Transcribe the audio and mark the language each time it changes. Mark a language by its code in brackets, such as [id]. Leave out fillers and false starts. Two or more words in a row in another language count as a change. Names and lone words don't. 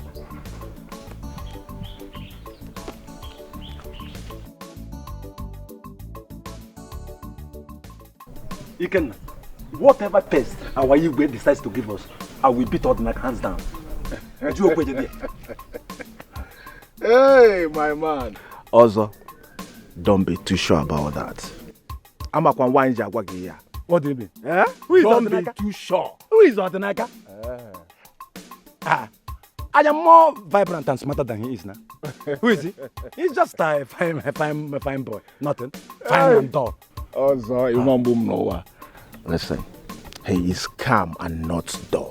[en] Iken, whatever test our Igwe decides to give us, I will beat Odinaka hands down. Hey, my man. Also, don't be too sure about that. Amaka wine jagwagi here. What do you mean? Eh? Who is Don't Odinaka? be too sure. Who is Odinaka? I am more vibrant and smarter than he is now. Who is he? He's just a fine boy. Nothing. Fine and dull. Also, listen, he is calm and not dull.